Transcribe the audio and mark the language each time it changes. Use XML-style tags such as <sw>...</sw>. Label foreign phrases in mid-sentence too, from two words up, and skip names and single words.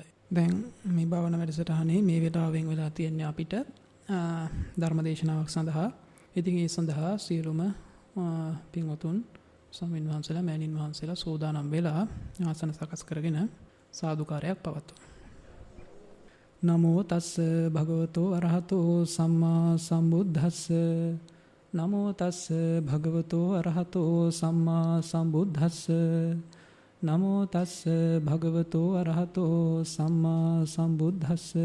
<si>දැන් මේ භාවනා වැඩසටහනේ මේ වෙලාවෙන් වෙලා තියෙන්නේ අපිට ධර්මදේශනාවක් සඳහා. ඉතින් ඒ සඳහා සියලුම පින්වතුන් ස්වාමීන් වහන්සේලා මෑණින් වහන්සේලා සෝදානම් වෙලා ආසන සකස් කරගෙන සාදුකාරයක් පවත්වමු.</si> <pi>නමෝ තස්ස භගවතෝ අරහතෝ සම්මා සම්බුද්දස්ස. නමෝ තස්ස භගවතෝ අරහතෝ සම්මා සම්බුද්දස්ස. නමෝ තස්ස භගවතෝ අරහතෝ සම්මා සම්බුද්දස්ස.</pi>